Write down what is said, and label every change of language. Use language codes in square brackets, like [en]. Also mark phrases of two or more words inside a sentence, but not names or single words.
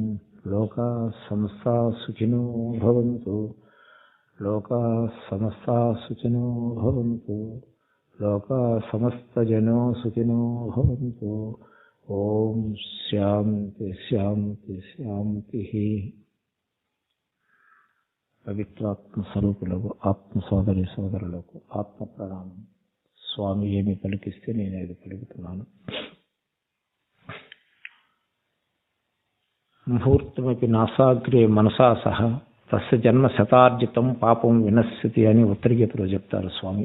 [sa] लोकाः समस्ताः सुखिनो भवन्तु, लोकाः समस्ताः सुखिनो भवन्तु, लोकाः समस्तजनो सुखिनो भवन्तु। ओम शांति शांति शांति। [te] పవిత్రాత్మ స్వరూపులకు ఆత్మ సోదరి సోదరులకు ఆత్మ ప్రణామం. స్వామి ఏమి పలికిస్తే నేను అది పలుకుతున్నాను. [sa] ముహూర్తమపి నాసాగ్రే మనసా సహ తస్య జన్మ శతార్జితం పాపం వినశ్యతి [te] అని ఉత్తరగీతలో చెప్తారు స్వామి.